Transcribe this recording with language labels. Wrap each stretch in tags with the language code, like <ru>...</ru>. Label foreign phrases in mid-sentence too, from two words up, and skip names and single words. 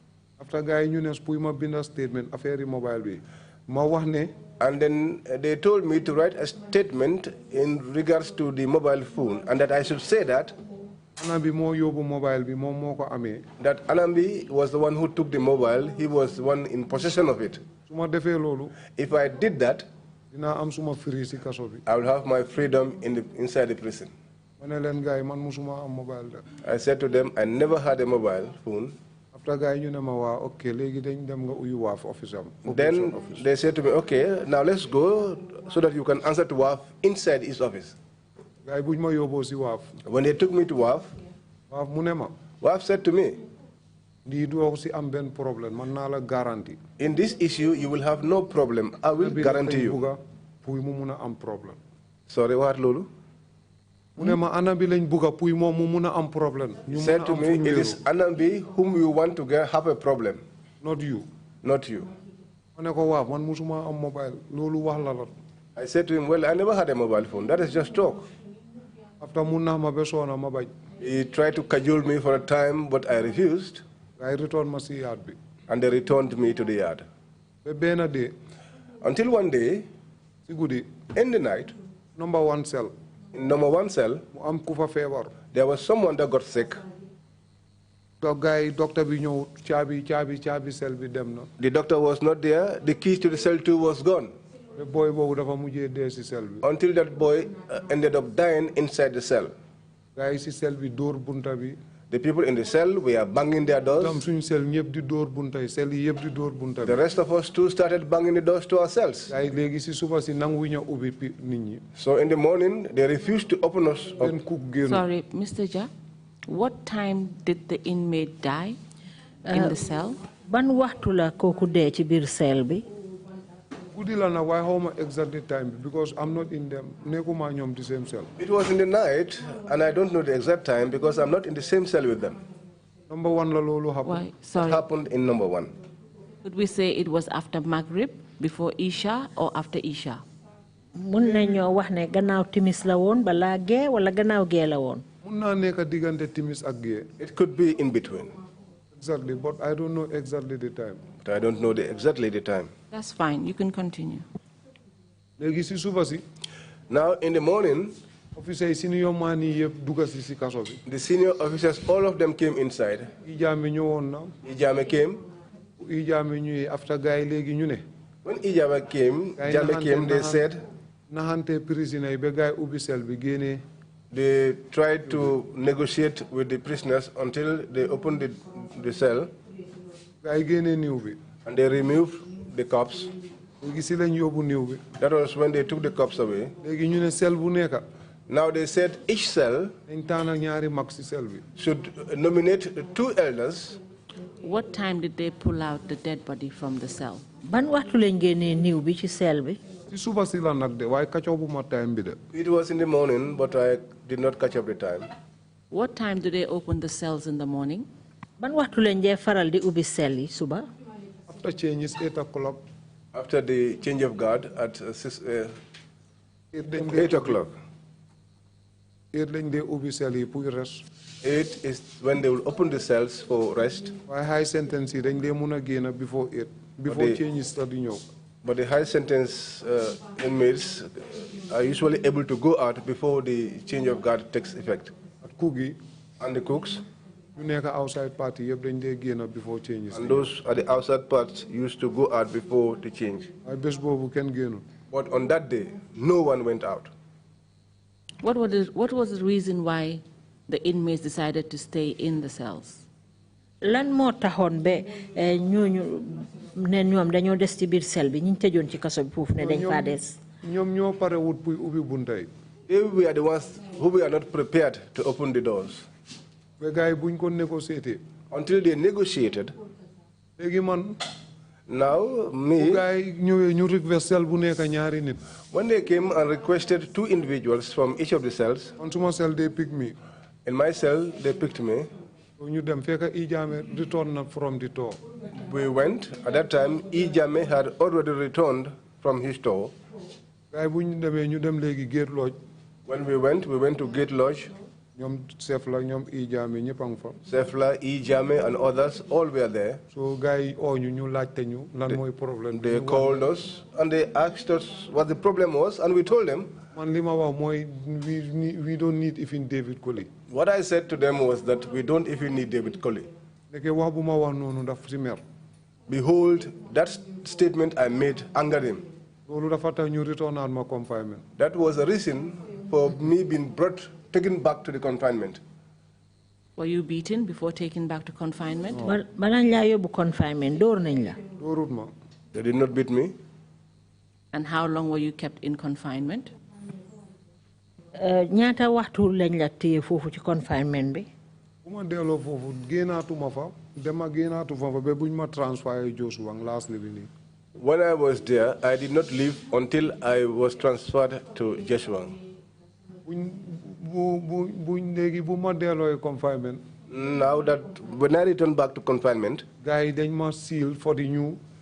<en>And then they told me to write a statement in regards to the mobile phone, and that I should say that Anambi was the one who took the mobile. He was the one in possession of it. If I did that, I will have my freedom inside the prison. I said to them, I never had a mobile phone.</en> <wo>After guy ñu ne ma waa okay léegi dañ dem nga uyu waaf office am.</wo> <en>Then they said to me, okay, now let's go so that you can answer to WAF inside his office.</en> <wo>Guy buñ ma yóbboo si waaf.</wo> <en>When they took me to WAF,</en> <wo>Waaf mu ne ma.</wo> <en>WAF said to me,</en> <wo>lii doo si am benn problème man naa la garantie.</wo> <en>in this issue, you will have no problem. I will guarantee you.</en> <wo>Puy mu mun a am problème.</wo> <en>Sorry, what, Lulu?</en> <wo>Mu ne ma anam bi lañ bugga puy moom mu mun a am problème.</wo> <en>He said to me, it is Anambi whom you want to get have a problem. Not you. Not you.</en> <wo>Ma ne ko waaw man musuma am mobile loolu wax la la.</wo> <en>I said to him, well, I never had a mobile phone. That is just talk.</en> <wo>After mun naa ma ba soona ma bañ.</wo> <en>He tried to cajole me for a time, but I refused. I returned</en> <wo>ma si yaat bi.</wo> <en>And they returned me to the yard.</en> <wo>Ba benn day.</wo> <en>Until one day,</en> <wo>Si guddi.</wo> <en>in the night, Number 1 cell. in number 1 cell,</en> <wo>Mu am ku fa feebar.</wo> <en>there was someone that got sick.</en> <wo>Donc gars yi docteur bi ñëw caabi cell bi dem na.</wo> <en>The doctor was not there. The keys to the cell too was gone.</en> <wo>Ba boy boobu dafa mujjee dee si cell bi.</wo> <en>Until that boy ended up dying inside the cell.</en> <wo>Gars yi si cell bi dóor bunta bi.</wo> <en>The people in the cell were banging their</en> <wo>Tam</wo> <en>doors.</en> <wo>suñu cell ñëpp di dóor bunta yi cell yi yëpp di dóor bunta</wo> <en>The</en> <wo>bi.</wo> <en>rest of us too started banging the doors to our cells.</en> <wo>Gars yi léegi si suba si nanguwuñu a ubbi nit ñi.</wo> <en>So in the morning, they refused to open us up.</en> <wo>Benn cook génn.</wo> <en>Sorry, Mr. Jah, what time did the inmate die in the cell?</en> <wo>Ban waxtu la kooku dee ci biir cell bi? Guddi la nag waaye xaw ma</wo> <en>exactly time bi because I'm not in them</en> <wo>nekkuma ñoom</wo> <en>the same cell. It was in the night, and I don't know the exact time because I'm not in the same cell with them.</en> <wo>Number 1 la loolu happen.</wo> <en>Why? It Sorry. happened in number 1. Could we say it was after Maghrib, before Isha, or after Isha?</en> <wo>Mun nañoo wax ne gannaaw timis la woon balaa gee wala gannaaw gee la woon? Mun naa nekk diggante timis ak gee.</wo> <en>It could be in between, Exactly, but I don't know exactly the time. but I don't know exactly the time. That's fine. You can continue.</en> <wo>Léegi si suba si.</wo> <en>Now, in the morning,</en> <wo>Officer yi senior man yi yëpp dugga si kaso bi.</wo> <en>the senior officers, all of them came inside.</en> <wo>Ijaame ñëwoon na.</wo> <en>Ijame came.</en> <wo>Ijaame ñëwee after gars yi léegi ñu ne.</wo> <en>When Ijame came, Jame came, they said</en> <wo>naxante prisoner yi ba gars yi ubbi cell bi génnee.</wo> <en>they tried to negotiate with the prisoners until they opened the cell,</en> <wo>Gars yi génnee niw bi.</wo> <en>and they removed the cups.</en> <wo>Léegi si lañ yóbbu niw bi.</wo> <en>That was when they took the cups away.</en> <wo>Léegi ñu ne cell bu nekk.</wo> <en>Now they said each cell</en> <wo>dañ tànn ñaari mag si cell bi.</wo> <en>should nominate 2 elders. What time did they pull out the dead body from the cell?</en> <wo>Ban waxtu lañ génnee niw bi ci cell bi? Si suba si la nag de waaye kacoo bu ma time bi de.</wo> <en>It was in the morning, but I did not catch up the time. What time do they open the cells in the morning?</en> <wo>Ban waxtu lañ dee faral di ubbi cell yi suba?</wo> <en>After change is 8 o'clock. After the change of guard at 8 o'clock.</en> <wo>8 lañ dee ubbi cell yi pour rest.</wo> <en>8 is when they will open the cells for rest.</en> <wo>waaye</wo> <en>high sentence</en> <wo>yi dañ dee mun a génn</wo> <en>before 8. before change</en> <wo>is di ñëw.</wo> <en>But the high sentence inmates are usually able to go out before the change of guard takes effect.</en> <wo>At cook yi.</wo> <en>And the cooks,</en> <wo>ñu nekk</wo> <en>outside party</en> <wo>yëpp dañ dee génn</wo> <en>before change</en> <wo>is.</wo> <en>and those at the outside parts used to go out before the change.</en> <wo>waaye bés boobu kenn génnul.</wo> <en>But on that day, no one went out. What was the reason why the inmates decided to stay in the cells?</en> <wo>Lan moo taxoon ba ñooñu ne ñoom dañoo des ci biir cell bi ñu tëjoon ci kaso bi foofu ne dañ faa des. ñoom ñoo pare wut pour ubbi bunta yi.</wo> <en>They were the ones who were not prepared to open the doors.</en> <wo>ba gars yi buñ ko négocier.</wo> <en>Until they negotiated.</en> <wo>léegi man.</wo> <en>Now, me,</en> <wo>bu gars yi ñëwee ñu</wo> <en>request cell</en> <wo>bu nekk ñaari nit.</wo> <en>when they came and requested 2 individuals from each of the cells, on suma cell they pick me. in my cell, they picked me.</en> <wo>ñu dem fekk Ijaame return na</wo> <en>from the tour. We went. At that time, Ijame had already returned from his tour.</en> <wo>gars yi bu ñu demee ñu dem léegi Gate Lodge.</wo> <en>When we went to Gate Lodge.</en> <wo>ñoom Sefla ñoom Ijaame ñëpp a ngi fa.</wo> <en>Sefla, Ijame, and others, all were there.</en> <wo>so gars yi oo ñu laajte ñu lan mooy problème bi.</wo> <en>They called us and they asked us what the problem was, and we told them.</en> <wo>man li ma wax mooy</wo> <en>we don't need even David Colley. What I said to them was that we don't even need David Colley.</en> <wo>ndeke wax bu ma wax noonu daf si mer.</wo> <en>Behold, that statement I made angered him.</en> <wo>loolu dafa tax ñu returnaat ma confinement.</wo> <en>That was a reason for me being taken back to the confinement. Were you beaten before taken back to confinement? Confinement. They did not beat me. And how long were you kept in confinement?</en> <wo>Ñaata waxtu lañ la téye foofu ci confinement bi? Buma delloo foofu génnaatuma fa dema génnaatu fa ba buñ ma transféré Joshua</wo> <en>last living. When I was there, I did not leave until I was transferred to Joshua. Confinement. Now that when I returned back to confinement, guy they must seal for the new.</en>